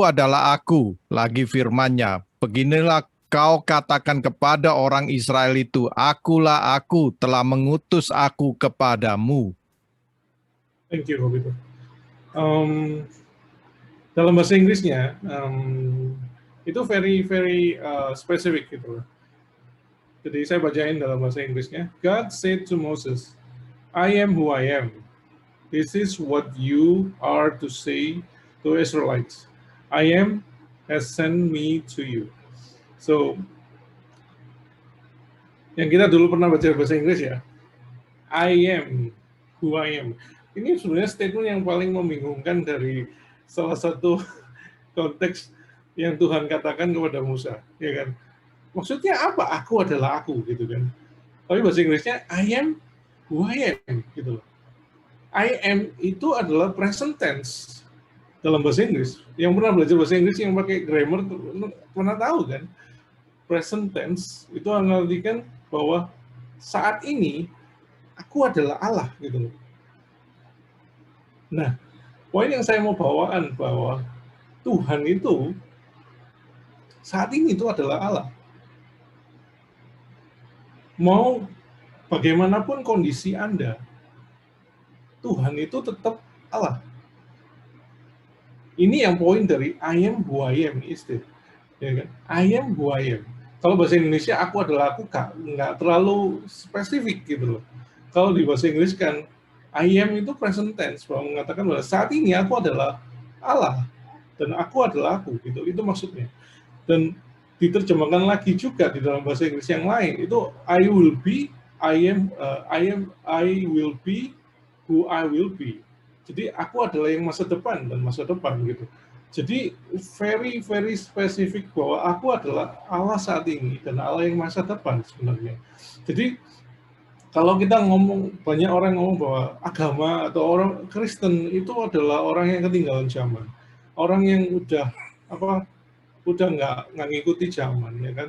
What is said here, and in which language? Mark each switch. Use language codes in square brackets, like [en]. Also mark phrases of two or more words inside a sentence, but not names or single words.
[id] adalah Aku," lagi firman-Nya, "Beginilah kau katakan kepada orang Israel itu, Akulah Aku, telah mengutus Aku kepadamu." [en] Thank you, [id] Robito. Dalam bahasa Inggrisnya, itu [en] very specific [id] gitu. Jadi saya bacain dalam bahasa Inggrisnya. [en] God said to Moses, "I am who I am. This is what you are to say to Israelites. I am has sent me to you." So, [id] Yang kita dulu pernah baca bahasa Inggris ya, [en] I am who I am. [id] Ini sebenarnya statement yang paling membingungkan dari salah satu konteks yang Tuhan katakan kepada Musa, ya kan? Maksudnya apa? Aku adalah aku, gitu kan? Tapi bahasa Inggrisnya [en] I am who I am, [id] gitu loh. [en] I am [id] itu adalah [en] present tense [id] dalam bahasa Inggris. Yang pernah belajar bahasa Inggris yang pakai grammar pernah tahu kan? [en] Present tense [id] itu mengartikan bahwa saat ini aku adalah Allah, gitu loh. Nah, poin yang saya mau bawaan bahwa Tuhan itu saat ini itu adalah Allah. Mau bagaimanapun kondisi Anda, Tuhan itu tetap Allah. Ini yang poin dari [en] I am who I am, [id] ya kan? [en] I am who I am. [id] Kalau bahasa Indonesia aku adalah aku, nggak terlalu spesifik gitu loh. Kalau di bahasa Inggris kan [en] I am [id] itu [en] present tense, [id] bahwa mengatakan bahwa saat ini aku adalah Allah dan aku adalah aku, gitu. Itu maksudnya. Dan diterjemahkan lagi juga di dalam bahasa Inggris yang lain itu [en] I will be, I will be who I will be. [id] Jadi aku adalah yang masa depan dan masa depan, gitu. Jadi [en] very very [id] spesifik bahwa aku adalah Allah saat ini dan Allah yang masa depan sebenarnya. Jadi kalau kita ngomong, banyak orang ngomong bahwa agama atau orang Kristen itu adalah orang yang ketinggalan zaman, orang yang udah nggak ngikuti zaman, ya kan?